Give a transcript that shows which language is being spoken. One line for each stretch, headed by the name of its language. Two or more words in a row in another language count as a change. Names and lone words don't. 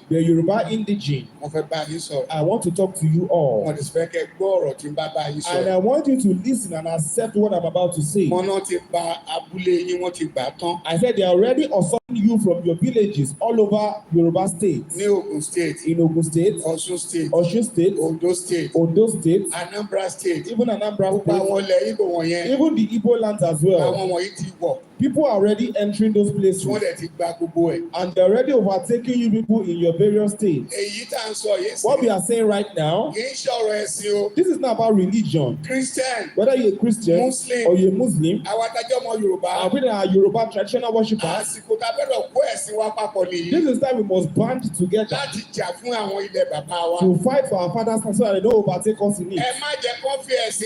English: Yoruba indigene. I want to talk to you all. And I want you to listen and accept what I'm about to say. I said they are already assaulting you from your villages all over Yoruba State. In Ogun State, Osun State, Ondo State, Anambra State, even Anambra State, even the Igbo lands as well. People are already entering those places. And they're already overtaking you people in your various states. What we are saying right now, this is not about religion. Christian, Whether you're a Christian Muslim, or you're a Muslim, and we are Yoruba traditional worshippers, this is time we must band together to fight for our father's land so that they don't overtake us in it.